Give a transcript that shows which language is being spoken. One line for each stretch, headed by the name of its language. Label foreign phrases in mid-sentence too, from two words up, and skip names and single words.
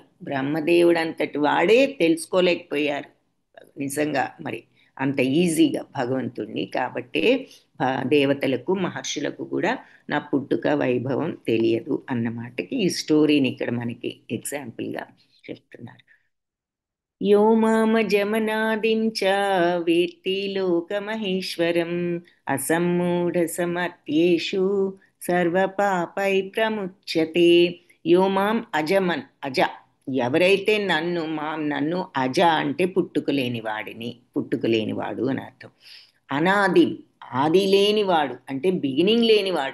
Telugu: బ్రహ్మదేవుడు అంతటి వాడే తెలుసుకోలేకపోయారు నిజంగా మరి అంత ఈజీగా భగవంతుణ్ణి. కాబట్టి దేవతలకు మహర్షులకు కూడా నా పుట్టుక వైభవం తెలియదు అన్నమాటకి ఈ స్టోరీని ఇక్కడ మనకి ఎగ్జాంపుల్గా చెప్తున్నారు.
Sanskrit: यो मामजमनादिं च वेत्ति लोकमहेश्वरम् असम्मूढसमत्येषु సర్వపాపై ప్రముచ్యతే. యో మాం అజమన్,
Telugu: అజ ఎవరైతే నన్ను అజ అంటే పుట్టుకలేనివాడు అని అర్థం. అనాది, ఆది లేనివాడు అంటే బిగినింగ్ లేనివాడు.